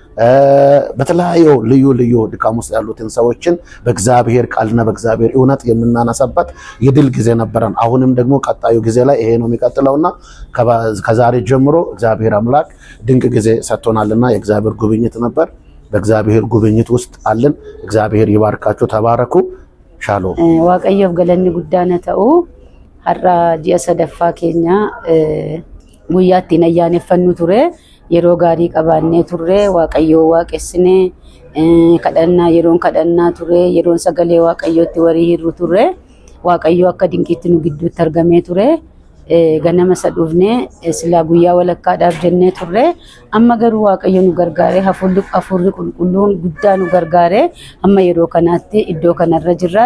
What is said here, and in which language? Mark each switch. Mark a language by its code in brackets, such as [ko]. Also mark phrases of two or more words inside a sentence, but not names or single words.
[am] በተለያዩ ልዩ ድካም ውስጥ ያሉትን ሰዎችን በእግዚአብሔር ቃልና በእግዚአብሔር እውነት የምናነሳበት የድል ጊዜ ነበረን። አሁንም ደግሞ ቀጣዩ ጊዜ ላይ ይሄ ነው የሚቀጥለውና ከዛሬ ጀምሮ እግዚአብሔር አምላክ ድንቅ ጊዜ ሰጥቶናልና የእግዚአብሔር ጉብኝት ነበር። በእግዚአብሔር ጉብኝት ውስጥ አለን። እግዚአብሔር ይባርካችሁ። ተባረኩ። ሻሎም [om] Waaqayyoof galanni guddaan ta'u har'a ji'a sadaffaa keenya guyyaatii nyaannee fannu ture yeroo gaarii qabaannee turre waaqayyoo waaqessinee kadhannaa yeroon kadhannaa turre yeroon sagalee waaqayyootti warii hirru turre waaqayyoo akka dinqiitti nu gidduutti argamee ture ganama sadhuufnee silaa guyyaa walakkaadhaaf jennee turre amma garuu waaqayyo nu gargaaree hafuurri qulqulluun guddaa nu gargaaree amma yeroo kanaatti iddoo kanarra jirra.